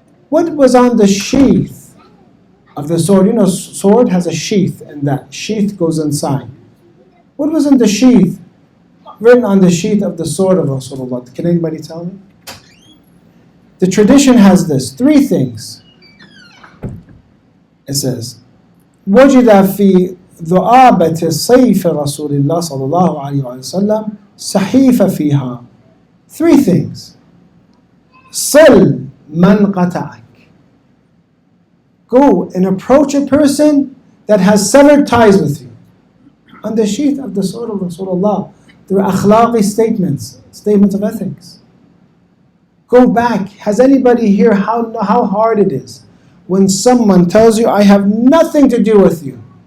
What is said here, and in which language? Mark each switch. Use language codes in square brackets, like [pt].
[en] What was on the sheath of the sword? Sword has a sheath, and that sheath goes inside. What was in the sheath, written on the sheath of the sword of Rasulullah? Can anybody tell me? The tradition has this, 3 things. It says, [ar] وجد في ذؤابة سيف رسول الله صلى الله عليه وسلم صحيفة فيها. [en] 3 things. [ar] صل من قطعك. [en] Go and approach a person that has severed ties with you. On the sheath of the sword of Rasulullah, there are akhlaqi statements of ethics. Go back. Has anybody here how hard it is when someone tells you, I have nothing to do with you?